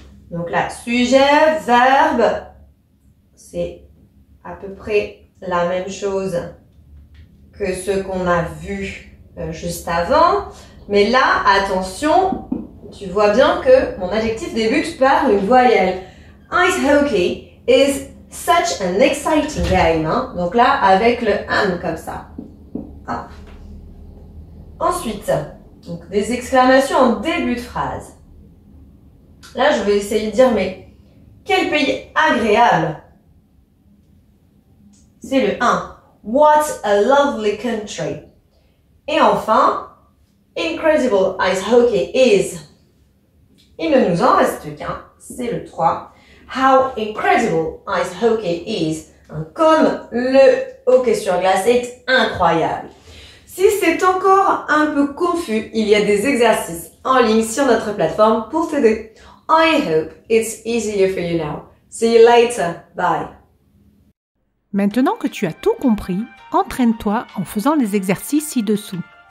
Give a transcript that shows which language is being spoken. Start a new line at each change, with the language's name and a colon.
French: Donc là, sujet, verbe, c'est à peu près la même chose que ce qu'on a vu juste avant. Mais là, attention, tu vois bien que mon adjectif débute par une voyelle.
English: Ice hockey is such an exciting game.
French: Donc là, avec le an comme ça. Ensuite, donc des exclamations en début de phrase. Là, je vais essayer de dire, mais quel pays agréable. C'est le 1.
English: What a lovely country.
French: Et enfin,
English: incredible ice hockey is.
French: Il ne nous en reste qu'un, c'est le 3.
English: How incredible ice hockey is.
French: Comme le hockey sur glace est incroyable. Si c'est encore un peu confus, il y a des exercices en ligne sur notre plateforme pour t'aider.
English: I hope it's easier for you now. See you later. Bye.
French: Maintenant que tu as tout compris, entraîne-toi en faisant les exercices ci-dessous.